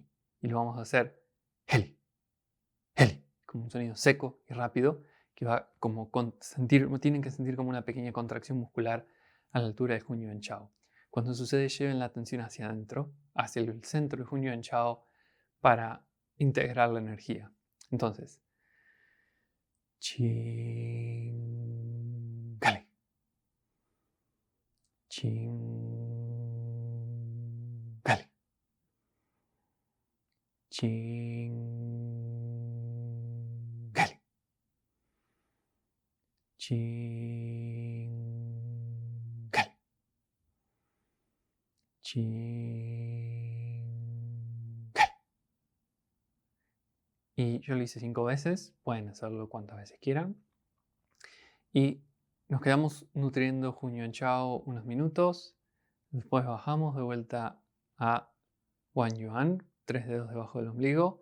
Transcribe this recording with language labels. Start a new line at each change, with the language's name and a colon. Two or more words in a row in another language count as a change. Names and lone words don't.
Spanish: Y lo vamos a hacer Heli, Heli, como un sonido seco y rápido que va como tienen que sentir como una pequeña contracción muscular a la altura de Hunyuan Chao. Cuando sucede, lleven la atención hacia adentro, hacia el centro de Hunyuan Chao para integrar la energía. Entonces, Ching Gali, Ching Gali, Ching Gali, Ching Gali, Ching Gali. Y yo lo hice 5 veces, pueden hacerlo cuantas veces quieran. Y nos quedamos nutriendo Hunyuan Chao unos minutos. Después bajamos de vuelta a Guanyuan, 3 dedos debajo del ombligo.